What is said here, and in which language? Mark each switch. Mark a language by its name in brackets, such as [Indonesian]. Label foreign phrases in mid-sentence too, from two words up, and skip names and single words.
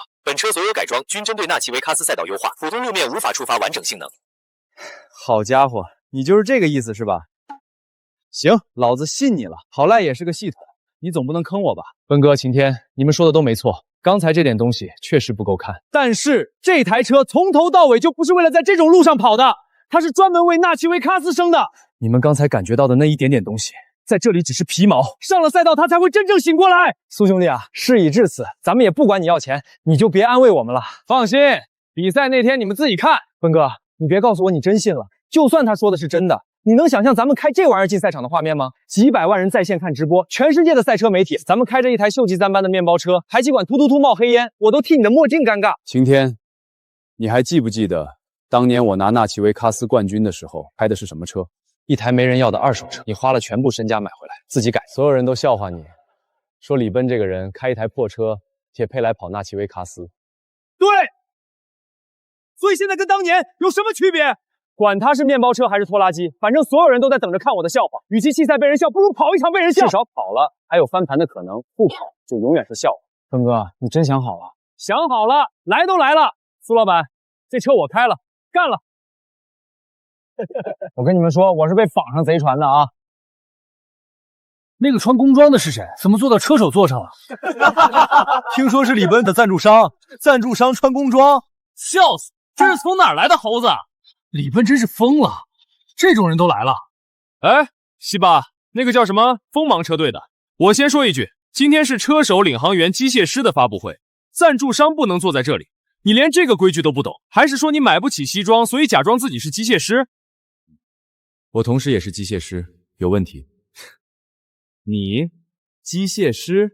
[Chinese] 本車所有改裝均針對納奇維卡斯賽道優化，普通路面無法觸發完整性能。好家伙，你就是這個意思是吧？行，老子信你了。好賴也是個系統，你總不能坑我吧？奔哥、晴天，你們說的都沒錯，剛才這點東西確實不夠看。但是這台車從頭到尾就不是為了在這種路上跑的，它是專門為納奇維卡斯生的。你們剛才感覺到的那一點點東西，在這裡只是皮毛，上了賽道它才會真正醒過來。蘇兄弟啊，事已至此，咱們也不管你要錢，你就別安慰我們了。放心，比賽那天你們自己看。奔哥，你別告訴我你真信了，就算他說的是真的，你能想象咱們開這玩意兒進賽場的畫面嗎？幾百萬人在線看直播，全世界的賽車媒体，咱們開着一台锈跡斑斑的面包車，排氣管突突突冒黑煙，我都替你的墨鏡尷尬。晴天，你還記不記得當年我拿納奇維卡斯冠軍的時候開的是什麼車？一台沒人要的二手車，你花了全部身家買回來，自己改。所有人都笑話你，說李奔這個人開一台破車也配來跑納奇維卡斯。對，所以現在跟當年有什麼區別？管他是面包車還是拖拉機，反正所有人都在等着看我的笑話。与其弃赛被人笑，不如跑一场被人笑。至少跑了還有翻盘的可能，不跑就永遠是笑话。奔哥，你真想好了？想好了，来都来了。蘇老闆，這車我開了，幹了。我跟你們說，我是被綁上賊船的啊！那個穿工裝的是誰？怎麼坐到車手座上了？聽說是李奔的贊助商，贊助商穿工裝，笑死！這是從哪兒來的猴子？李奔真是瘋了，這種人都來了。哎，西巴，那個叫什麼鋒芒車隊的，我先說一句，今天是車手、領航員、機械師的發布會，贊助商不能坐在這裡。你連這個規矩都不懂，還是說你買不起西裝，所以假裝自己是機械師？我同時也是機械師，有問題。你機械師？